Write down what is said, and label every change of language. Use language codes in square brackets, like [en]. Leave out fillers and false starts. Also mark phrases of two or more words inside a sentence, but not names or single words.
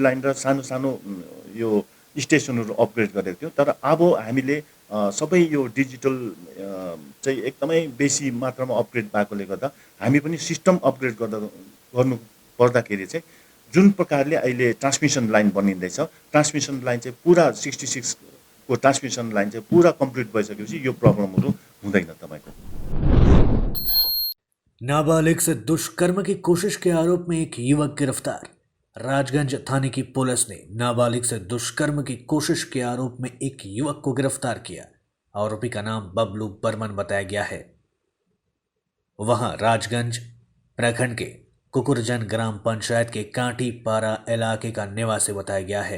[ne] लाइन र सानो सानो यो स्टेसनहरू अपग्रेड गरेको थियौँ, तर अब हामीले सबै यो डिजिटल चाहिँ एकदमै बेसी मात्रामा अपग्रेड भएकोले गर्दा हामी पनि [en] system upgrade [ne] गर्नु पर्दाखेरि चाहिँ जुन प्रकारले अहिले [en] transmission line [ne] बनिँदैछ, [en] transmission line [ne] चाहिँ पुरा 66 को [en] transmission line [ne] चाहिँ पूरा कंप्लीट भइसकेपछि यो प्रब्लमहरु हुँदैन तपाईको। [hi] नाबालिग से दुष्कर्म की कोशिश के आरोप में एक युवक गिरफ्तार। राजगंज थाने की पुलिस ने नाबालिग से दुष्कर्म की कोशिश के आरोप में एक युवक को गिरफ्तार किया। आरोपी का नाम बबलू बर्मन बताया गया है। वहां राजगंज प्रखंड के कुकुरजन ग्राम पंचायत के कांटी पारा इलाके का निवासी बताया गया है।